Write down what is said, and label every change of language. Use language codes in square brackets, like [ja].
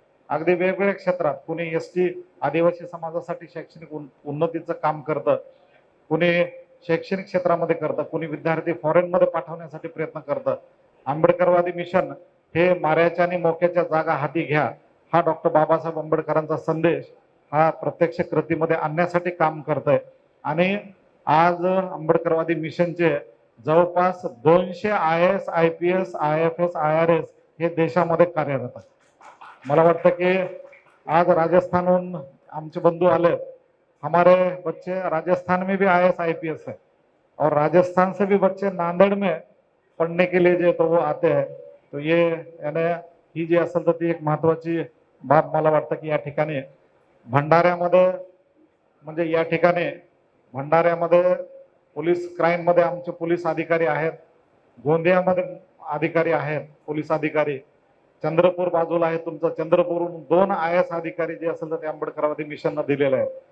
[mr] अगदी वेगवेगळ्या क्षेत्रात, कुणी ST आदिवासी समाजासाठी शैक्षणिक उन्नतीचं काम करतं, कुणी शैक्षणिक क्षेत्रामध्ये करतं, कुणी विद्यार्थी फॉरेनमध्ये पाठवण्यासाठी प्रयत्न करतं. आंबेडकरवादी मिशन हे माऱ्याच्या आणि मोक्याच्या जागा हाती घ्या, हा डॉक्टर बाबासाहेब आंबेडकरांचा संदेश हा प्रत्यक्ष कृतीमध्ये आणण्यासाठी काम करतंय. आणि आज आंबेडकरवादी मिशनचे जवळपास 200 IAS, IPS, IFS, IRS हे देशामध्ये कार्यरत आहेत. मला वाटतं कि आज राजस्थानहून आमचे बंधु आले, [hi] हमारे बच्चे राजस्थान में भी IAS, IPS है और राजस्थान से भी बच्चे नांदेड़ में पढ़ने के लिए जो तो वो आते हैं. तो ये यानी [mr] ही जी असेल तर ती एक महत्वाची बाब मला वाटतं की या ठिकाणी भंडाऱ्यामध्ये म्हणजे या ठिकाणी भंडाऱ्यामध्ये पोलीस क्राईम मध्ये आमचे पोलीस अधिकारी आहेत, गोंदियामध्ये अधिकारी आहेत पोलीस अधिकारी, चंद्रपूर बाजूला आहे तुमचं, चंद्रपूरहून 2 IAS अधिकारी जे असेल तर ते आंबेडकरवादी मिशननं दिलेले आहेत.